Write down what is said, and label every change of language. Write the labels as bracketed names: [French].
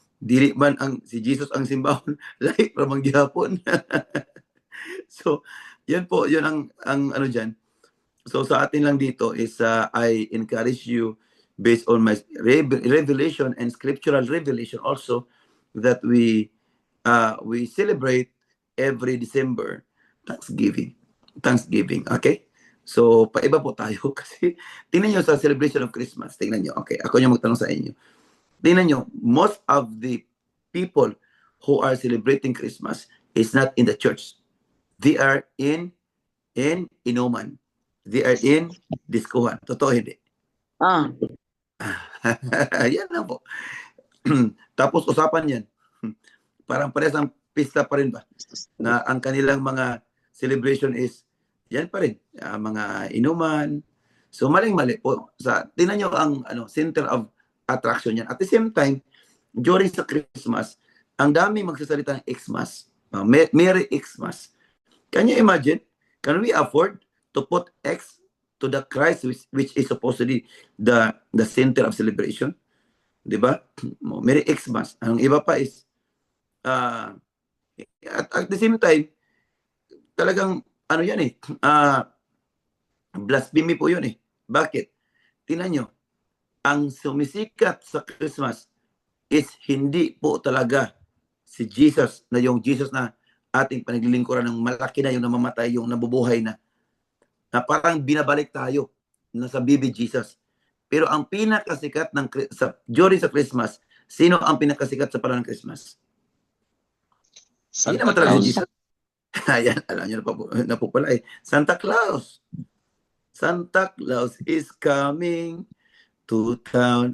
[Cebuano] Dili man si Jesus ang simbahon, lahi ra mangyapon. [Filipino] So, yan po, yun ang diyan. So sa atin lang dito is [English] I encourage you based on my revelation and scriptural revelation also that we celebrate every December Thanksgiving. [Filipino] Okay? So paiba po tayo kasi tingnan nyo sa celebration of Christmas. Tingnan nyo. Okay, ako yung magtanong sa inyo. Tingnan nyo, [English] most of the people who are celebrating Christmas is not in the church. They are in inuman. They are in diskuhan. [Filipino] Totoo hindi? Yan lang po. Tapos usapan yan. Parang parehas ang pista pa rin ba? Na ang kanilang mga celebration is yan pa rin. Mga inuman. So maling-mali po. Tingnan nyo ang [English] center of attraction [Filipino] yan. [English] At the same time, [Filipino] during sa Christmas, ang dami magsasalita ng Xmas. [English] Merry Xmas. Can you imagine? Can we afford to put X to the Christ which is supposed to be the center of celebration? [Filipino] Diba? Merry Xmas. Ang iba pa is [English] at the same time [Filipino] talagang yan eh blasphemy po yun eh. Bakit? Tingnan nyo, ang sumisikat sa Christmas is hindi po talaga si Jesus na yung Jesus na ating panaglilingkuran ng malaki na yung namamatay, yung nabubuhay na parang binabalik tayo na sa baby Jesus. Pero ang pinakasikat during sa Christmas, sino ang pinakasikat sa panahon ng Christmas? Hindi naman talaga si Jesus. Ayan, alam niyo na po pala eh. Santa Claus. [English] Santa Claus is coming to town.